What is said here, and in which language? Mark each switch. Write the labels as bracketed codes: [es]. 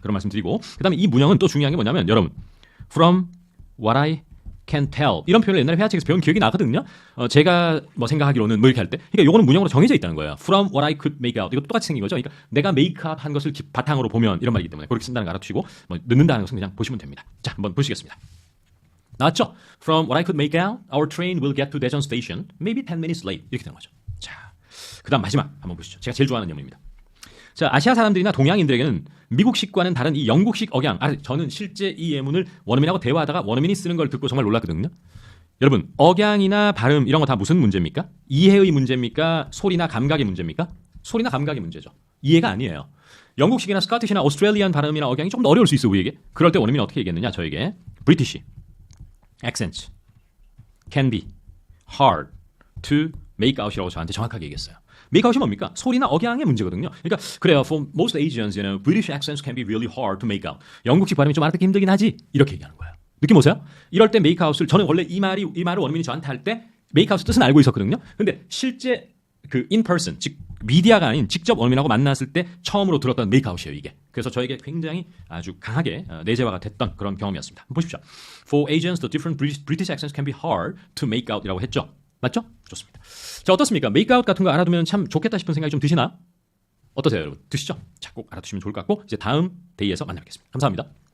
[ko] 그런 말씀 드리고 그다음에 이 문형은 또 중요한 게 뭐냐면 여러분 [en] from what I can tell [ko] 이런 표현을 옛날에 회화책에서 배운 기억이 나거든요. 제가 뭐 생각하기로는 뭐 이렇게 할 때 그러니까 요거는 문형으로 정해져 있다는 거예요. [en] From what I could make out [ko] 이것도 똑같이 생긴 거죠. 그러니까 내가 make up 한 것을 바탕으로 보면 이런 말이기 때문에 그렇게 쓴다는 거 알아두시고 뭐 넣는다는 것은 그냥 보시면 됩니다. 자, 한번 보시겠습니다. 나왔죠? [en] From what I could make out, our train will get to Daejeon Station maybe 10 minutes late [ko] 이렇게 되는 거죠. 자, 그다음 마지막 한번 보시죠. 제가 제일 좋아하는 예문입니다. 자, 아시아 사람들이나 동양인들에게는 미국식과는 다른 이 영국식 억양. 저는 실제 이 예문을 원어민하고 대화하다가 원어민이 쓰는 걸 듣고 정말 놀랐거든요. 여러분, 억양이나 발음 이런 거 다 무슨 문제입니까? 이해의 문제입니까? 소리나 감각의 문제입니까? 소리나 감각의 문제죠. 이해가 아니에요. 영국식이나 스코티시나 오스트레일리안 발음이나 억양이 조금 더 어려울 수 있어 우리에게. 그럴 때 원어민이 어떻게 얘기했느냐 저에게. [en] British accents can be hard to make out [ko] 이라고 저한테 정확하게 얘기했어요. make out이 뭡니까? 소리나 억양의 문제거든요. 그러니까 그래요. [en] For most Asians, British accents can be really hard to make out. [ko] 영국식 발음이 좀 알아듣기 힘들긴 하지. 이렇게 얘기하는 거예요. 느낌 오세요? 이럴 때 make out을 저는 원래 이 말을 원어민이 저한테 할 때 make out 뜻은 알고 있었거든요. 근데 실제 그 in person, 즉 미디어가 아닌 직접 원어민하고 만났을 때 처음으로 들었던 make out이에요, 이게. 그래서 저에게 굉장히 아주 강하게 내재화가 됐던 그런 경험이었습니다. 한번 보십시오. [en] For Asians, the different British accents can be hard to make out [ko] 이라고 했죠. 맞죠? 좋습니다. 자, 어떻습니까? make out 같은 거 알아두면 참 좋겠다 싶은 생각이 좀 드시나? 어떠세요, 여러분? 드시죠? 자, 꼭 알아두시면 좋을 것 같고 이제 다음 데이에서 만나뵙겠습니다. 감사합니다.